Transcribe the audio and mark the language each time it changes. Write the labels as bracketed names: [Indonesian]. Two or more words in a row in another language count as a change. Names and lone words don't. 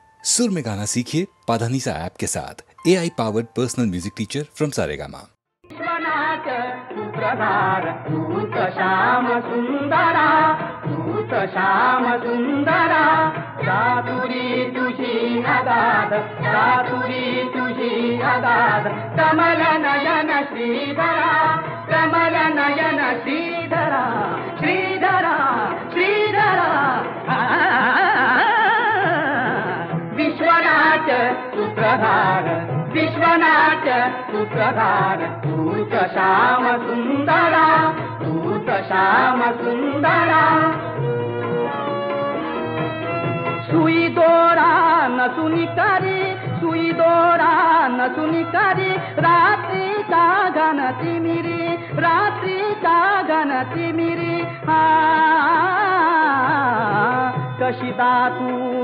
[Hindi] सुर में गाना सीखिए पाधानीसा ऐप के साथ। [English] AI powered personal music teacher from [Hindi] सारेगामा। [Marathi] सूत्रधार दूत श्याम सुंदरा, दूत श्याम सुंदरा, चातुरी तुझी अगाध, चातुरी तुझी अगाध, कमल नयन श्रीधरा, कमल नयन श्रीधरा, श्रीधरा श्रीधरा। विश्वनाथ सूत्रधार, विश्वनाथ सूत्रधार, दूत श्याम सुंदरा, दूत श्याम सुंदरा। सुई दोरा नसुनी करी, सुई दोरा नसुनी करी, रात्री का घनती मिरी, रात्री का घनती मिरी। कशिदा तू